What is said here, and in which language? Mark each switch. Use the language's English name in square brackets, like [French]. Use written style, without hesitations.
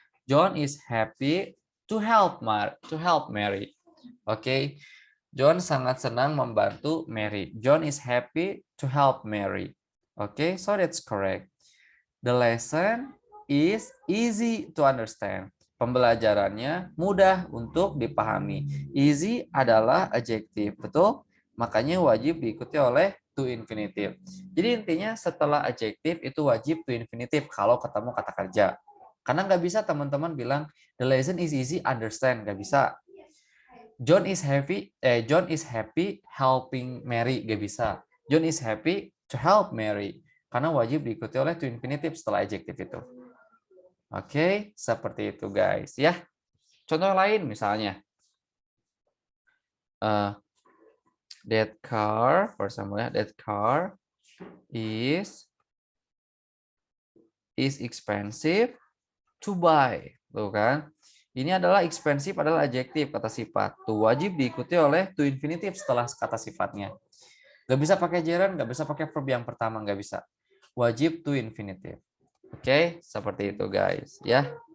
[English] John is happy to help Mary. Oke. [Indonesian] John sangat senang membantu Mary. [English] John is happy to help Mary. Okay, so that's correct. The lesson is easy to understand. [Indonesian] Pembelajarannya mudah untuk dipahami. Easy adalah adjektif, betul? Makanya wajib diikuti oleh to infinitive. Jadi intinya setelah adjektif itu wajib to infinitive kalau ketemu kata kerja. Karena nggak bisa teman-teman bilang [English] the lesson is easy understand, [Indonesian] nggak bisa. [English] John is happy helping Mary, [Indonesian] gak bisa. [English] John is happy to help Mary. [Indonesian] Karena wajib diikuti oleh to infinitive setelah adjektif itu. Oke, seperti itu guys ya. Contoh lain misalnya, [English] that car, for example ya, that car is expensive to buy. [Indonesian] Tuh kan? Ini adalah expensive adalah adjektif kata sifat. Tuh wajib diikuti oleh to infinitive setelah kata sifatnya. Nggak bisa pakai gerund, nggak bisa pakai verb yang pertama, nggak bisa. Wajib to infinitive. Oke, seperti itu guys ya.